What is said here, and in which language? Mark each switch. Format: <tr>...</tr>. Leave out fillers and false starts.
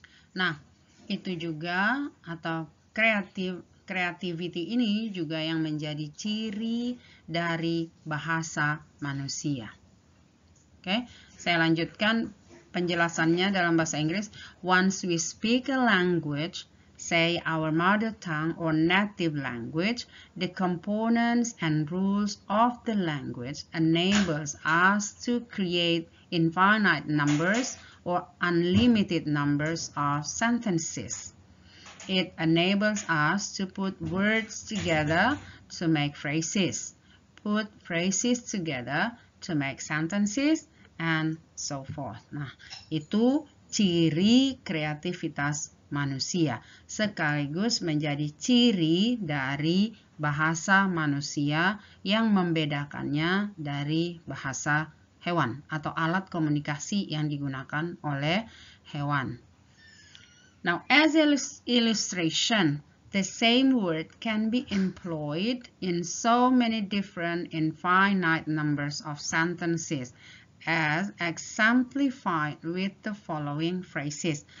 <id>Nah, itu juga, atau creativity ini juga yang menjadi ciri dari bahasa manusia. Oke, saya lanjutkan penjelasannya dalam bahasa Inggris.</id> <en>Once we speak a language, say our mother tongue or native language, the components and rules of the language enables us to create infinite numbers or unlimited numbers of sentences. It enables us to put words together to make phrases, put phrases together to make sentences, and so forth.</en> <id>Nah, itu ciri kreativitas manusia, sekaligus menjadi ciri dari bahasa manusia yang membedakannya dari bahasa hewan atau alat komunikasi yang digunakan oleh hewan.</id> <en>Now, as illustration, the same word can be employed in so many different infinite numbers of sentences, as exemplified with the following phrases.</en>